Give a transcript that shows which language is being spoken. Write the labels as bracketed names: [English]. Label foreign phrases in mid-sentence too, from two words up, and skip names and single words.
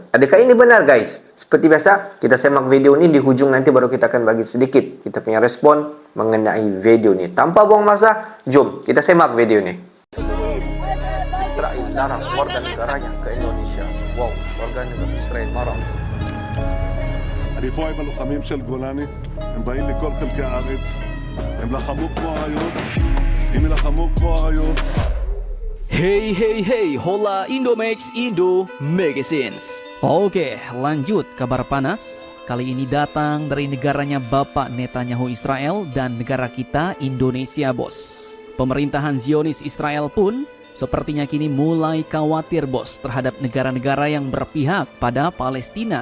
[Malay] Adakah ini benar guys? Seperti biasa, kita semak video ini, di hujung nanti baru kita akan bagi sedikit kita punya respon mengenai video ini. Tanpa buang masa, jom kita semak video ini. Israel larang warga negaranya ke Indonesia. [Indonesian] Wow, warga negara Israel marah. [Hebrew] אני פה עם הלוחמים של גולני, הם באים לכל חלקי הארץ, הם לחמו כמו אריות, אם ילחמו כמו אריות. [Indonesian] Hey, hola Indomax Indo Magazines. Oke, lanjut kabar panas. Kali ini datang dari negaranya Bapak Netanyahu Israel dan negara kita Indonesia, bos. Pemerintahan Zionis Israel pun sepertinya kini mulai khawatir, bos, terhadap negara-negara yang berpihak pada Palestina.